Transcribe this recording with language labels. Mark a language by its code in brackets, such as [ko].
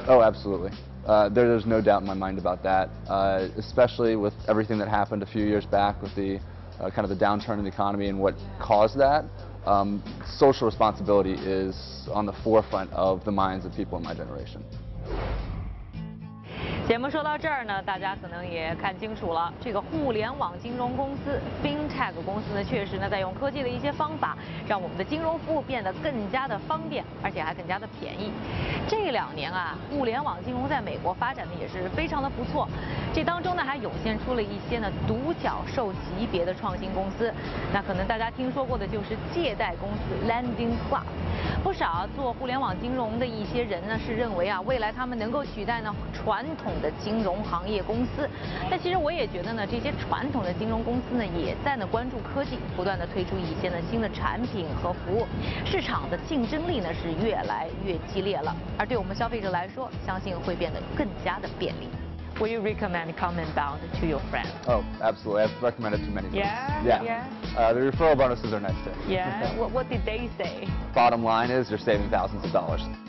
[en] Oh, absolutely. There's no doubt in my mind about that, especially with everything that happened a few years back with the kind of the downturn in the economy and what caused that. Social responsibility is on the forefront of the minds of people in my generation. [zh] 节目说到这儿呢，大家可能也看清楚了，这个互联网金融公司 FinTech 公司呢，确实呢在用科技的一些方法，让我们的金融服务变得更加的方便，而且还更加的便宜。这2年啊，互联网金融在美国发展的也是非常的不错，这当中呢还涌现出了一些呢独角兽级别的创新公司。那可能大家听说过的就是借贷公司 Lending Club。不少做互联网金融的一些人呢是认为啊，未来他们能够取代呢传统的金融行业公司。但其实我也觉得呢，这些传统的金融公司呢也在呢关注科技，不断的推出一些呢新的产品和服务，市场的竞争力呢是越来越激烈了。而对我们消费者来说，相信会变得更加的便利。 [en] Will you recommend Kanban to your friends? Oh, absolutely. I've recommended it to many friends. Yeah. The referral bonuses are nice too. Yeah. What did they say? Bottom line is you're saving thousands of dollars.